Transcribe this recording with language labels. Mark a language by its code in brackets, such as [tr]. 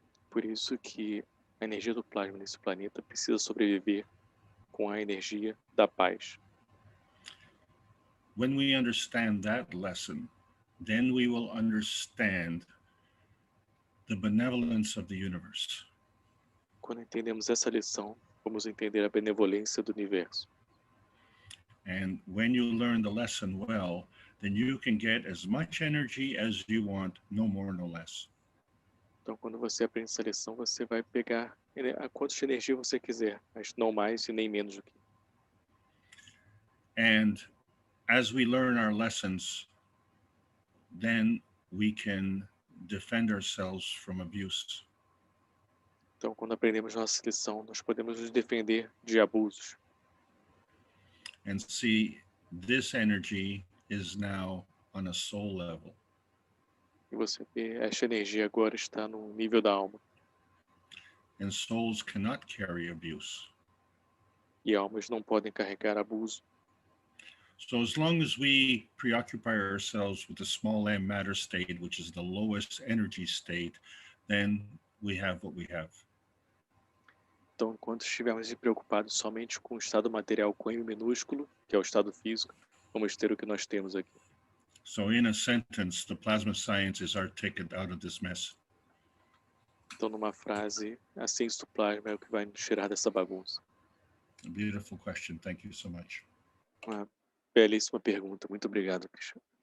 [pt] Por isso que a energia do plasma nesse planeta precisa sobreviver com a energia da paz. [en] When we understand that lesson, then we will understand the benevolence of the universe. [pt] Quando entendemos essa lição, vamos entender a benevolência do universo. [en] And when you learn the lesson well, then you can get as much energy as you want, no more, no less. [pt] Então, quando você aprende essa lição, você vai pegar a quanto de energia você quiser, mas não mais e nem menos do que. [en] And as we learn our lessons, then we can defend ourselves from abuse. [pt] Então, quando aprendemos nossa lição, nós podemos nos defender de abusos. [en] And see, this energy is now on a soul level. [pt] E você vê, esta energia agora está no nível da alma. [en] And souls cannot carry abuse. [pt] E almas não podem carregar abuso. [en] So as long as we preoccupy ourselves with the small m matter state, which is the lowest energy state, then we have what we have. [pt] Então, enquanto estivermos preocupados somente com o estado material com M minúsculo, que é o estado físico, vamos ter o que nós temos aqui. [en] So in a sentence, the plasma science is our ticket out of this mess. [pt] Então, numa frase, a ciência do plasma é o que vai nos tirar dessa bagunça. [en] A beautiful question. Thank you so much. [pt] Uma belíssima pergunta. Muito obrigado, Keshe.